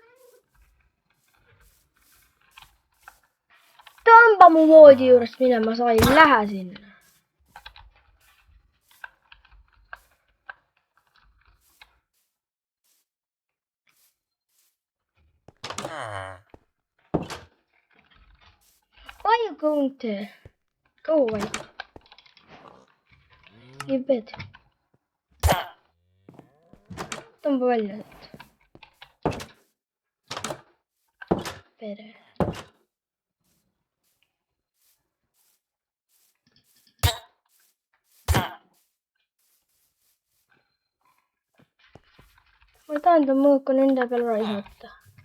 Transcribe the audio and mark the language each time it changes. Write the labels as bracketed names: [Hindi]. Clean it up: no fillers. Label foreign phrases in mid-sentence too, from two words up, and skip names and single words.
[Estonian] Tõmba mu voodi juurest minema, sa ei lähe sinna. [English] Why are you going to go away? You bed. [Estonian] Tõmba välja nüüd. Pere. Ma ei tahan ta mõõku nende peal raisata.